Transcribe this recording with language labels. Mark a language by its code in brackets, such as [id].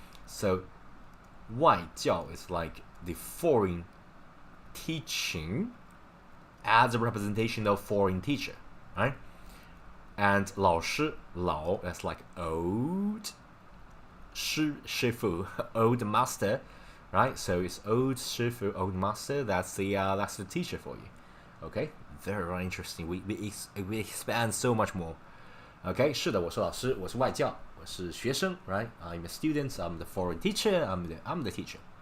[en] So 外教 is like the foreign teaching as a representation of foreign teacher, right? And 老师 lao, that's like old 师傅 old master, right? So it's old 师傅 old master. That's the teacher for you. Okay, very, very interesting. We expand so much more. [zh] Okay, 是的，我是老师，我是外教，我是学生 right? [en] I'm a student, I'm the foreign teacher, I'm the teacher.